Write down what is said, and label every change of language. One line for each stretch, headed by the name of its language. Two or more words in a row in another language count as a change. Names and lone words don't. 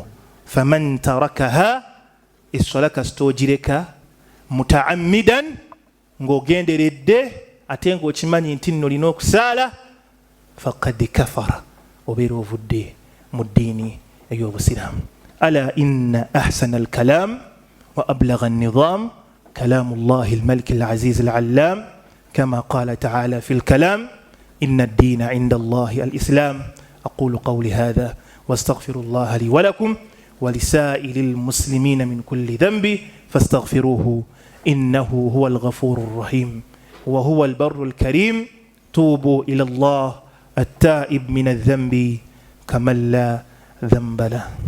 Arabic: فمن تركها,
Ganda: essala kasita ogireka mutaammidan, ng'ogenderedde ate ng'okimanyi nti nno olina okusaala,
Arabic: فقد كفر,
Ganda: obeera ovudde mu ddiini ey'obusiraamu.
Arabic: ألا إن أحسن الكلام وأبلغ النظام كلام الله الملك العزيز العلام كما قال تعالى في الكلام إن الدين عند الله الإسلام. أقول قولي هذا واستغفر الله لي ولكم ولسائر المسلمين من كل ذنب فاستغفروه إنه هو الغفور الرحيم وهو البر الكريم. توبوا إلى الله التائب من الذنب كمن لا ذنب له.